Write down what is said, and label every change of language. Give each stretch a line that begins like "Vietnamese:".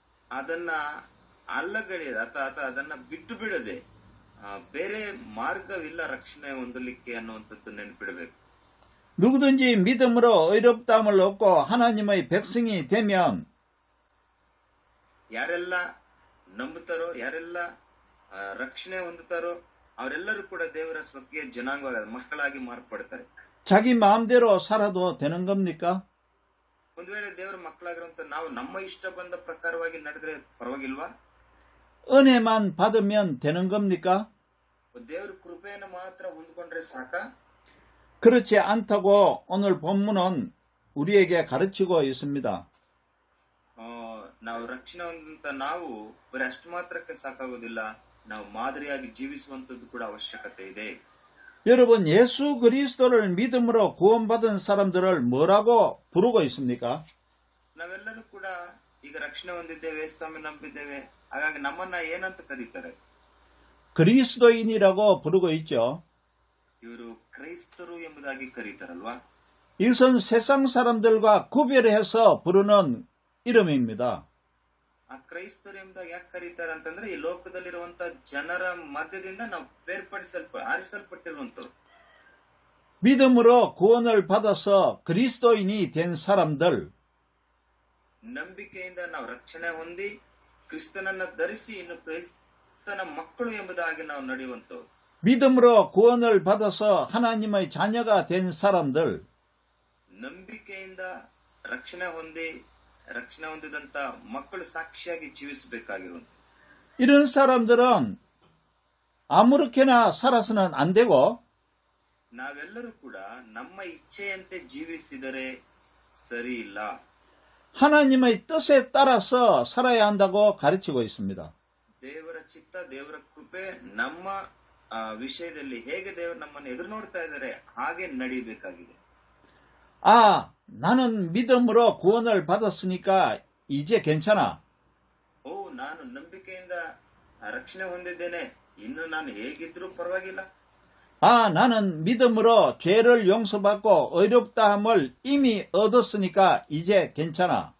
Kannada: ಅದನ್ನ ಅಲ್ಲಗಳೆಯದೆ ಅಥವಾ ಅದನ್ನ ಬಿಟ್ಟು ಬಿಡದೆ ಬೇರೆ ಮಾರ್ಗವಿಲ್ಲ ರಕ್ಷಣೆ ಹೊಂದಲಿಕ್ಕೆ ಅನ್ನುವಂಥದ್ದು ನೆನಪಿಡಬೇಕು.
Korean: 누구든지 믿음으로 의롭다함을 얻고 하나님의 백성이 되면
Kannada: ಯಾರೆಲ್ಲ ನಂಬುತ್ತಾರೋ, ಯಾರೆಲ್ಲ ರಕ್ಷಣೆ ಹೊಂದುತ್ತಾರೋ ಅವರೆಲ್ಲರೂ ಕೂಡ ದೇವರ ಸ್ವಕೀಯ ಜನಾಂಗ ಮಕ್ಕಳಾಗಿ ಮಾರ್ಪಡ್ತಾರೆ.
Korean: 자기 마음대로 살아도 되는 겁니까?
Kannada: ಒಂದು ವೇಳೆ ದೇವರ ಮಕ್ಕಳಾಗಿರುವಂತ ನಾವು ನಮ್ಮ ಇಷ್ಟ ಬಂದ ಪ್ರಕಾರವಾಗಿ ನಡೆದ್ರೆ ಪರವಾಗಿಲ್ವಾ?
Korean: 은혜만 받으면 되는 겁니까?
Kannada: ದೇವರ ಕೃಪೆಯನ್ನು ಮಾತ್ರ ಹೊಂದ್ಕೊಂಡ್ರೆ ಸಾಕ?
Korean: 그렇지 않다고 오늘 본문은 우리에게 가르치고 있습니다.
Kannada: ನಾವು ರಕ್ಷಣೆ ಹೊಂದಂತ ನಾವು ಬರೀ ಅಷ್ಟು ಮಾತ್ರಕ್ಕೆ ಸಾಕಾಗೋದಿಲ್ಲ, ನಾವು ಮಾದರಿಯಾಗಿ ಜೀವಿಸುವಂತದ್ದು ಕೂಡ ಅವಶ್ಯಕತೆ ಇದೆ.
Korean: 여러분, 예수 그리스도를 믿음으로 구원받은 사람들을 뭐라고 부르고 있습니까?
Kannada: ನಾವೆಲ್ಲರೂ ಕೂಡ ಈಗ ರಕ್ಷಣೆ ಹೊಂದಿದ್ದೇವೆ, ಸ್ವಾಮಿ ನಂಬಿದ್ದೇವೆ, ಹಾಗಾಗಿ ನಮ್ಮನ್ನ ಏನಂತ ಕರೀತಾರೆ?
Korean: 그리스도인이라고 부르고 있죠.
Kannada: ಇವರು ಕ್ರೈಸ್ತರು ಎಂಬುದಾಗಿ ಕರೀತಾರಲ್ವಾ?
Korean: 이것은 세상 사람들과 구별해서 부르는 이름입니다.
Kannada: ಆ ಕ್ರೈಸ್ತರು ಎಂಬುದಾಗಿ ಯಾಕೆ ಕರೀತಾರೆ ಅಂತಂದ್ರೆ ಈ ಲೋಕದಲ್ಲಿರುವಂತ ಜನರ ಮಧ್ಯದಿಂದ ನಾವು ಆರಿಸಲ್ಪಟ್ಟಿರುವಂತರು.
Korean: 믿음으로 구원을 받아서 그리스도인이 된 사람들,
Kannada: ನಂಬಿಕೆಯಿಂದ ನಾವು ರಕ್ಷಣೆ ಹೊಂದಿ ಕ್ರಿಸ್ತನನ್ನ ಧರಿಸಿ ಇನ್ನು ಕ್ರಿಸ್ತನ ಮಕ್ಕಳು ಎಂಬುದಾಗಿ ನಾವು ನಡೆಯುವಂತವ್ರು.
Korean: 믿음으로 구원을 받아서 하나님의 자녀가 된 사람들,
Kannada: ನಂಬಿಕೆಯಿಂದ ರಕ್ಷಣೆ ಹೊಂದಿದಂತ ಮಕ್ಕಳು ಸಾಕ್ಷಿಯಾಗಿ ಜೀವಿಸಬೇಕಾಗಿರುವಂತ
Korean: 이런 사람들은 아무렇게나 살아서는 안 되고
Kannada: ನಾವೆಲ್ಲರೂ ಕೂಡ ನಮ್ಮ ಇಚ್ಛೆಯಂತೆ ಜೀವಿಸಿದರೆ ಸರಿ ಇಲ್ಲ.
Korean: 하나님의 뜻에 따라서 살아야 한다고 가르치고 있습니다.
Kannada: ದೇವರ ಚಿತ್ತ, ದೇವರ ಕೃಪೆ ನಮ್ಮ ವಿಷಯದಲ್ಲಿ ಹೇಗೆ ದೇವರು ನಮ್ಮನ್ನು ಎದುರು ನೋಡ್ತಾ ಇದ್ದಾರೆ ಹಾಗೆ ನಡೀಬೇಕಾಗಿದೆ.
Korean: 아, 나는 믿음으로 구원을 받았으니까 이제 괜찮아.
Kannada: ನಾನು ನಂಬಿಕೆಯಿಂದ ರಕ್ಷಣೆ ಹೊಂದಿದ್ದೇನೆ, ಇನ್ನು ನಾನು ಹೇಗಿದ್ರೂ ಪರವಾಗಿಲ್ಲ.
Korean: 아, 나는 믿음으로 죄를 용서받고 의롭다함을 이미 얻었으니까 이제 괜찮아.